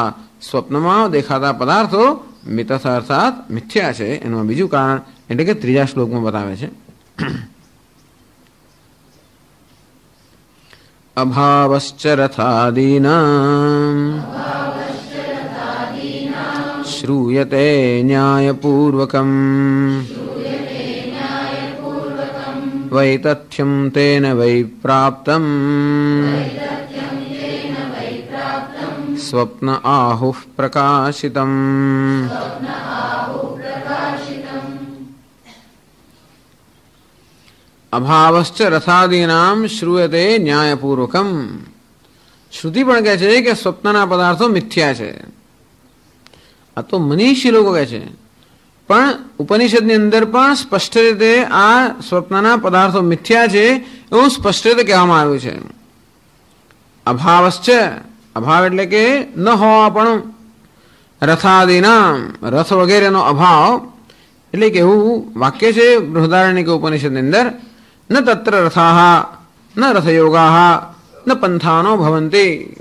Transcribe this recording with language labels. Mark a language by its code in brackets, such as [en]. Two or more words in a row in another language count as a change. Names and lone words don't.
[gu] સ્વપ્નમાં દેખાતા પદાર્થો મિતથા અર્થાત મિથ્યા છે, એનું બીજું કારણ એટલે કે ત્રીજા શ્લોકમાં બતાવે છે. [sa] અભાવશ્ચ રથાદીનાં श्रूयते न्यायपूर्वकम् वैतथ्यं तेन वै प्राप्तम् स्वप्न आहुः प्रकाशितम्। अभावश्च रथादीनां श्रूयते न्यायपूर्वकम्। [gu] શ્રુતિ પણ કહે છે કે સ્વપ્નના પદાર્થો મિથ્યા છે. આ તો મનીષી લોકો કહે છે, પણ ઉપનિષદની અંદર પણ સ્પષ્ટ રીતે આ સ્વપ્નના પદાર્થો મિથ્યા છે એવું સ્પષ્ટ રીતે કહેવામાં આવ્યું છે. અભાવશ્ચ, અભાવ એટલે કે ન હોવા પણ, રથાદિનામ રથ વગેરેનો અભાવ એટલે કે એવું વાક્ય છે બૃહદારણ્યક ઉપનિષદની અંદર, [sa] ન તત્ર રથાઃ ન રથયોગાઃ ન પંથાનો ભવંતિ.